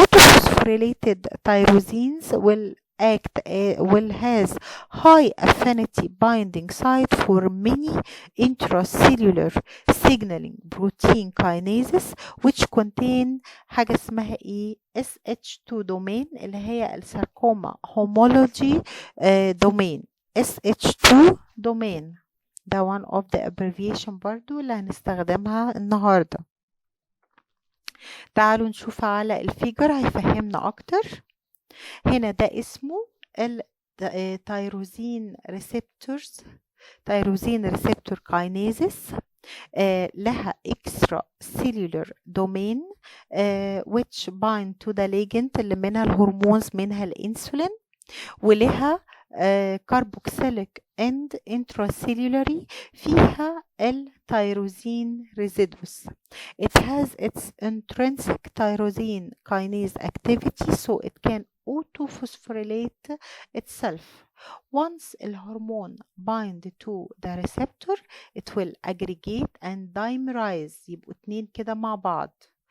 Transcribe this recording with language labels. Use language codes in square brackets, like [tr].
[en] Autophosphorylated tyrosines will has high affinity binding site for many intracellular signaling protein kinases which contain [ar] حاجة اسمها ايه [en] SH2 domain [ar] اللي هي الساركوما [en] homology domain. SH2 domain ده one of the abbreviation [ar] برضو اللي هنستخدمها النهاردة. تعالوا نشوف على الفيجر هيفهمنا اكتر. هنا ده اسمه التيروزين ريسبتورز تيروزين ريسبتور كاينيزز لها [en] extra cellular domain which bind to the ligand [ar] اللي منها الهرمونز منها الانسولين ولها [en] carboxylic and intracellularly [ar] فيها التيروزين residues. [en] It has its intrinsic tyrosine kinase activity so it can autophosphorylate itself. Once الهرمون bind to the receptor it will aggregate and dimerize [ar] يبقوا اتنين كده مع بعض.